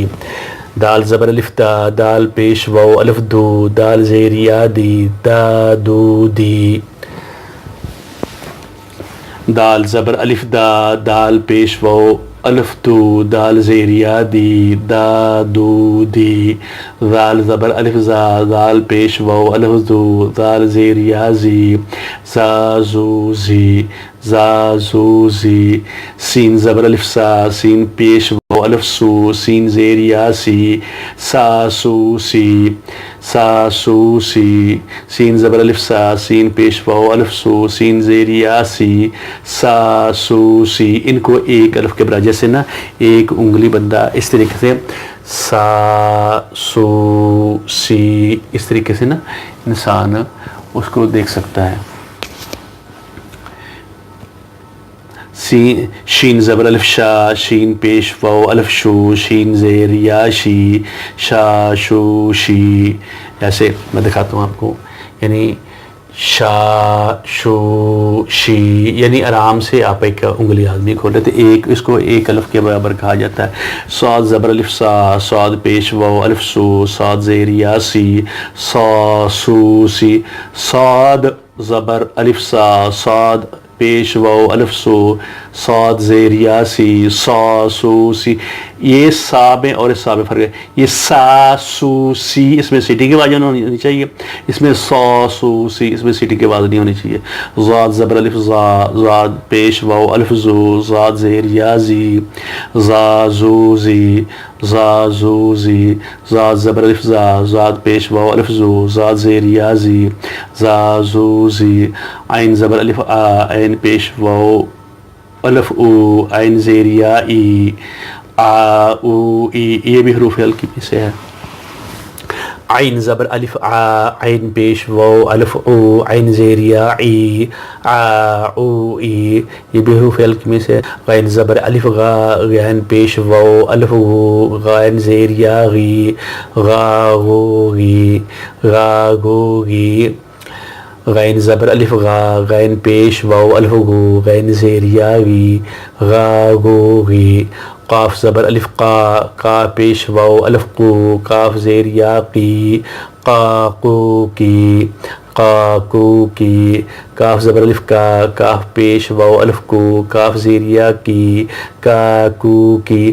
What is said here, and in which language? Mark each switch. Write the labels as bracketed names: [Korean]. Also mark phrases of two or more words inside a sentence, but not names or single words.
[Urdu] دال زبر الف دا، دال پیش واو الف دو، دال زیر یا دی، دا دو دی. دال زبر الف دا، دال پیش واو الف دو، دال زیر یا دی، دا دو دی. زال زبر الف زا، زال پیش واو الف دو، زال زیر یا زی، زا زو زی، زا زو زی. سین زبر الف سا، سین پیش واو الف سو، سین زیر یا سی، سا سو سی، سا سو سی. سین زبر الف سا، سین پیش واو الف سو، سین زیر یا سی، سا سو سی. ان کو ایک الف کے برابر، جیسے نا ایک انگلی بندہ اس طریقے سے سا سو سی، اس طریقے سے نا انسان اس کو دیکھ سکتا ہے. شین زبر الف شا، شین پیش واو الف شو، شین زیر یا شی، شا شو شی. ایسے میں دکھاتا ہوں آپ کو، یعنی شا شو شی، یعنی آرام سے آپ ایک انگلی آدمی کھولے تو ایک اس کو ایک الف کے برابر کہا جاتا ہے. صاد زبر الف سا، صاد پیش واو الف سو، صاد زیر یا سی، سا سو سی. صاد زبر الف سا، صاد پیش واو الف سو، صاد زیر یا سی، سا سو سی، یہ سا میں اور اس سا میں فرق ہے. یہ سا سو سی اس میں سیٹی کی آواز ہونی چاہیے، اس میں سا سو سی اس میں سیٹی کی آواز نہیں ہونی چاہیے. زاد زبر الف زا، زاد پیش واو الف زو، زاد زیر یا زی، زا زو زی، زا زو زی، زاد زبر الف زا، زاد پیش واو الف زو، زاد زیر یا زی، زا زو زی. عین زبر الف آ، عین پیش واو الف او، عین زیر یا ای، آ او ای، یہ بھی حروف ہلکی میں سے ہے. عین زبر الف آ، عین پیش واو الف او، عین زیر یا ای، آ او ای، یہ بھی حروف ہلکی میں سے ہے. غین زبر الف غا، غین پیش واو الف غو، غین زیر یا غی، غا غو غی، غا غو غی. غین زبر الف غا، غین پیش واو الف غو، غین زیر یا غی، غا غو غی. قاف زبر الف قا، قا پیش واو الف قو، قاف زیر یا قی، قا قو کی، قا قو کی. کاف زبر الف کا، کاف پیش واو الف کو، کاف زیر یا کی، کا کو کی.